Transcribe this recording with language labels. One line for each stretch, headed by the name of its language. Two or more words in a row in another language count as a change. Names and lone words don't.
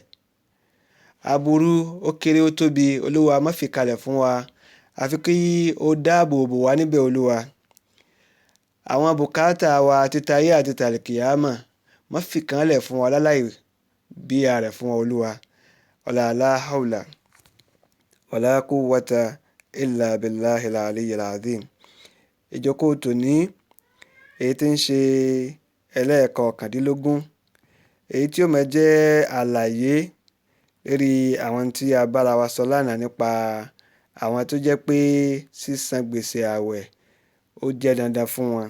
Yoruba: Aburú ó kéré ó tóbi Olúwa má fi kalẹ̀ fún wa, àfi kí o dáàbò bò wá níbẹ̀ Olúwa. Àwọn bùkátà wa títayé àti tàlìkìyámà má fi kan lẹ̀ fún wa láláì bí a rẹ̀ fún wa Olúwa.
Arabic: ولا لا حول ولا قوة إلا بالله العلي العظيم.
Yoruba: Ìjókòó tòní, èyí tí ń ṣe ẹlẹ́ẹ̀kọkàndínlógún, èyí tí ó máa jẹ́ àlàyé lórí àwọn tí a bára wa sọ lánàá nípa àwọn tó jẹ́ pé sísan gbèsè àwẹ̀ ó jẹ́ dandan fún wọn.